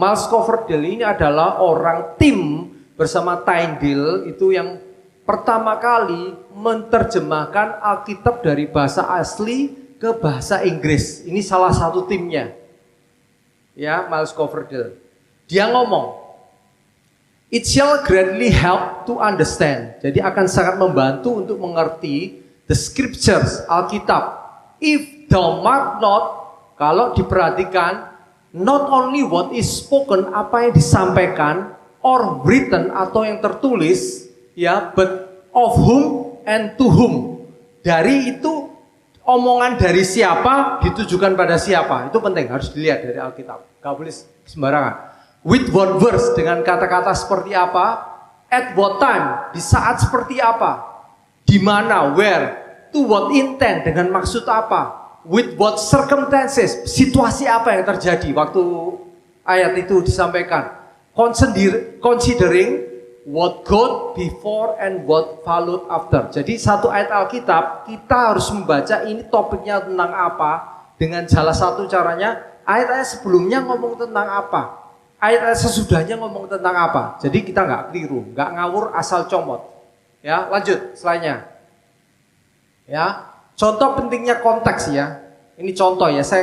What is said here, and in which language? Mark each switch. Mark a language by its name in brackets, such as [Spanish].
[Indonesian] Miles Coverdale ini adalah orang tim bersama Tyndale itu yang pertama kali menerjemahkan Alkitab dari bahasa asli ke bahasa Inggris. Ini salah satu timnya. Ya, Miles Coverdale. Dia ngomong, [English] "It shall greatly help to understand." [Indonesian] Jadi akan sangat membantu untuk mengerti [English] the scriptures, [Indonesian] Alkitab. [English] If thou mark not, [Indonesian] kalau diperhatikan, [English] not only what is spoken, [Indonesian] apa yang disampaikan, [English] or written [Indonesian] atau yang tertulis, ya, [English] but of whom and to whom. [Indonesian] Dari itu omongan dari siapa ditujukan pada siapa. Itu penting, harus dilihat dari Alkitab. Gak boleh sembarangan. [English] With what verse, [Indonesian] dengan kata-kata seperti apa. [English] At what time, [Indonesian] di saat seperti apa. Di mana, [English] where. To what intent, [Indonesian] dengan maksud apa. [English] With what circumstances, [Indonesian] situasi apa yang terjadi waktu ayat itu disampaikan. [English] Considering what God before and what followed after. [Indonesian] Jadi satu ayat Alkitab, kita harus membaca ini topiknya tentang apa. Dengan salah satu caranya, ayat-ayat sebelumnya ngomong tentang apa. Ayat-ayat sesudahnya ngomong tentang apa. Jadi kita nggak keliru, nggak ngawur asal comot. Ya, lanjut slide-nya. Ya, contoh pentingnya konteks ya. Ini contoh ya.